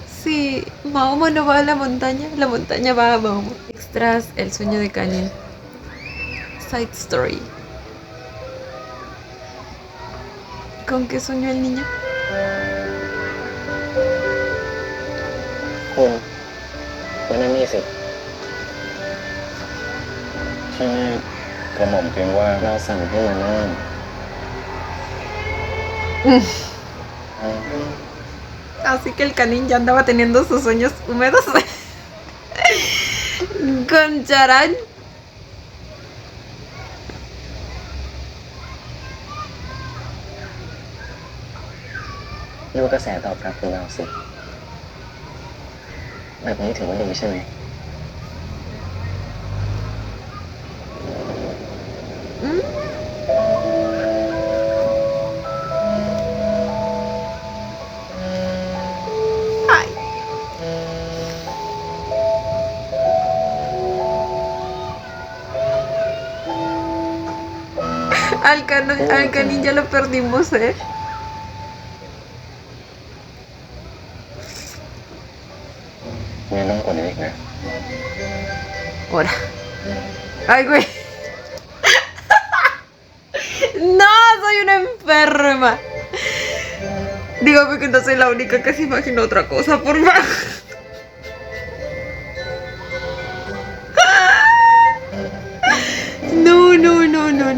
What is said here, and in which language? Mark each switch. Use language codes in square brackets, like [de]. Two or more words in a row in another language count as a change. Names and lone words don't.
[es] Si Mahoma no va a la montaña va a Mahoma. Extras, el sueño de Kanin. [en] Side story. [es] ¿Con qué soñó el niño? [th] คุณมานั่งนี่สิ ที่นี่กระหม่อมเกรงว่า เราสั่งให้มานั่ง [es] Así que el Kanin ya andaba teniendo sus sueños húmedos con Charan. [th] ดูกระแสตอบรับของเราสิ แบบนี้ถือว่าดีใช่ไหม [es] Ay. Al Kanin ya lo perdimos, ¿eh? [th] มีน้องกว่านี้อีกนะ [es] Ahora. Ay, güey. No, soy una enferma. Dígame que no soy la única que se imagina otra cosa, por favor. No, no, no, no, no.